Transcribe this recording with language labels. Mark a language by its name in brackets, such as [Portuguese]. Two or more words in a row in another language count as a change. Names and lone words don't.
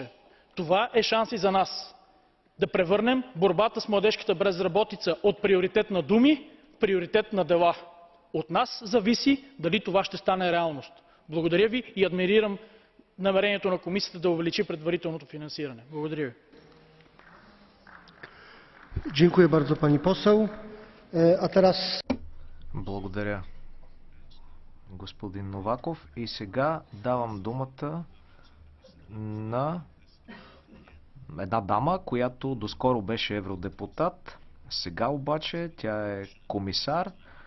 [Bulgarian] Това е шанс и за нас да превърнем борбата с младежката безработица от приоритет на думи в приоритет на дела. От нас зависи дали това ще стане реалност. Благодаря ви и адмирирам намерението на комисията да увеличи предварителното финансиране. Благодаря ви. [Polish] Dziękuję bardzo pani poseł. A teraz... [Bulgarian] Благодаря, господин Новаков. И сега давам думата на една дама, която доскоро беше евродепутат. Сега обаче тя е комисар.